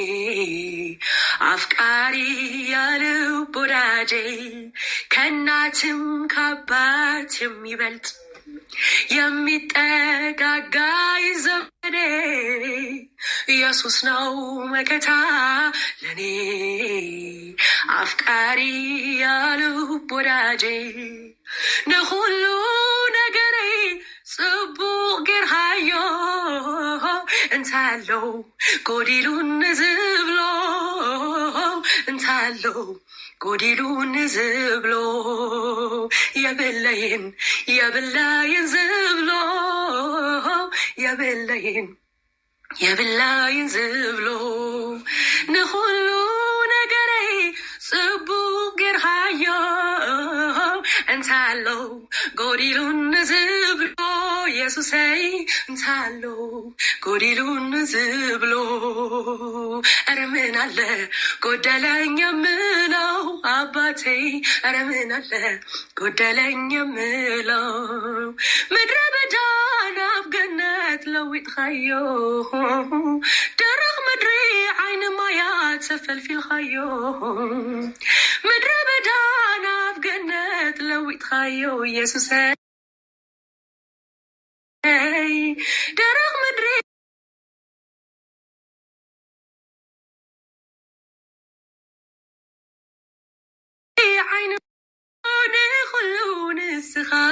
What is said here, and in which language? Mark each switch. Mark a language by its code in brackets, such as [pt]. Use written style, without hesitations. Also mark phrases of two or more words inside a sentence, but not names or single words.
[am] አፍቃሪ የልብ ወዳጄ ከእናትም ከአባት የሚበልጥ የሚጠጋጋ ይዘመዴ ኢየሱስ ነው መከታ ለኔ አፍቃሪ ያልብ ወዳጄ [ti] ንኹሉ ነገሬ ጽቡቅ ጌርሃዮ እንታለው ጎዲሉን ዝብሎ እንታለው ጎዲሉን ዝብሎ የበለይን ዝብሎ የበለይን ዝብሎ ንኹሉ ነገሬ ጽቡቅ ጌርሃዮ እንታለው ጎዲሉን ዝብሎ ኢየሱሰይ እንታለው ጎዲሉን ዝብሎ [am] ኧረ ምን አለ ጎደለኝ የምለው አባቴ ኧረ ምን አለ ጎደለኝ የምለው [ti] ምድረ በዳን አብ ገነት ለዊጥኻዮ ደረቕ ምድሪ ዓይኒ ማያት ተፈልፊልኻዮ ምድረ በዳን አብ ገነት ለዊጥኻዮ ኢየሱሰይ ደረቕ ምድሪ ዓይኒ ንኹሉ ንስኻ